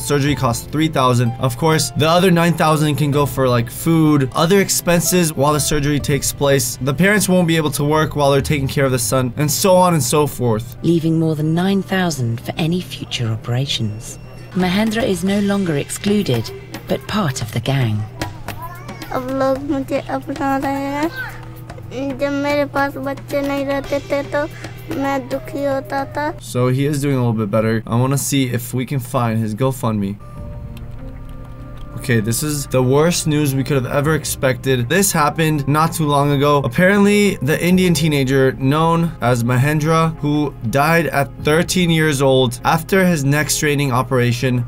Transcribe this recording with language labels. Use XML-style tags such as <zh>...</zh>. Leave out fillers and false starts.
<en>Surgery cost $3,000. Of course, the other $9,000 can go for like food, other expenses while the surgery takes place. The parents won't be able to work while they're taking care of the son, and so on and so forth. Leaving more than $9,000 for any future operations. Mahendra is no longer excluded, but part of the gang.</en> <hi>अब लोग मुझे अपना रहे हैं। जब मेरे पास बच्चे नहीं रहते थे तो मैं दुखी होता था।</hi> <en>So he is doing a little bit better. I want to see if we can find his GoFundMe. Okay, this is the worst news we could have ever expected. This happened not too long ago. Apparently, the Indian teenager known as Mahendra, who died at 13 years old after his neck straining operation.</en>